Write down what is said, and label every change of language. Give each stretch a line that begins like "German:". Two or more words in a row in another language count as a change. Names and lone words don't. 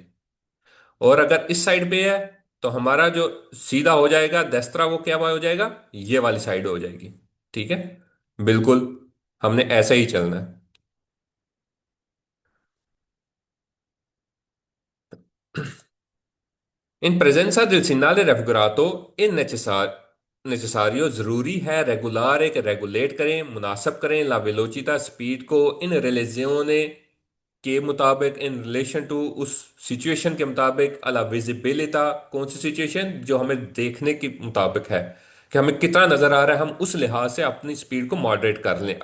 Hindi: और अगर इस साइड पे है तो हमारा जो सीधा हो जाएगा देस्त्रा, वो क्या हो जाएगा, ये वाली साइड हो जाएगी। ठीक है, बिल्कुल, हमने ऐसा ही चलना है।
Italian: in presenza del segnale raffigurato è necessario,
Hindi: जरूरी है, रेगुलार के रेगुलेट करें, मुनासब करें,
Italian: la velocità
Hindi: स्पीड को,
Italian: in relazione
Hindi: के मुताबिक,
English: in relation to
Hindi: उस सिचुएशन के मुताबिक,
Italian: alla visibilità,
Hindi: कौन सी सिचुएशन, जो हमें देखने के मुताबिक है कि हमें कितना नजर आ रहा है, हम उस लिहाज से अपनी स्पीड को मॉडरेट कर लें।